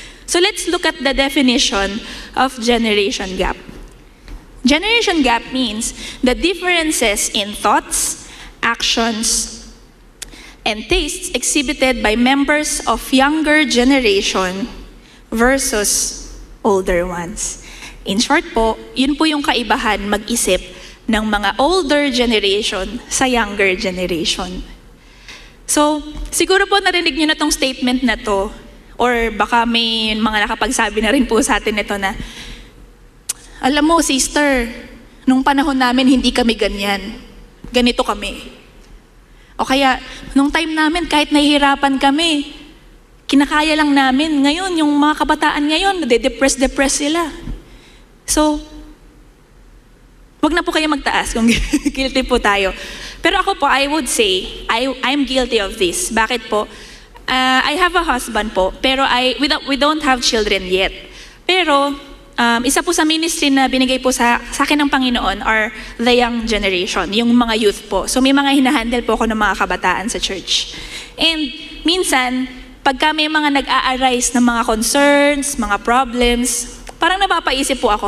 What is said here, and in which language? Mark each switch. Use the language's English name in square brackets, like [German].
[English] So let's look at the definition of generation gap. Generation gap means the differences in thoughts, actions, and tastes exhibited by members of younger generation versus older ones. [Filipino] In short po, yun po yung kaibahan mag-isip ng mga older generation sa younger generation. So, siguro po narinig nyo na tong statement na to, or baka may mga nakapagsabi na rin po sa atin ito na, alam mo, sister, nung panahon namin hindi kami ganyan. Ganito kami. O kaya, nung time namin, kahit nahihirapan kami, kinakaya lang namin. Ngayon, yung mga kabataan ngayon, nade-depress sila. So, wag na po kayo magtaas kung guilty po tayo. [English] Pero ako po, I would say, I'm guilty of this. [Filipino] Bakit po? [English] I have a husband po, pero we don't have children yet. [Filipino] Pero, isa po sa ministry na binigay po sa akin ng Panginoon [English] are the young generation, [Filipino] yung mga youth po. So may mga hinahandle po ako ng mga kabataan sa church. And minsan, pagka may mga nag-a-arise ng mga concerns, mga problems, parang napapaisip po ako.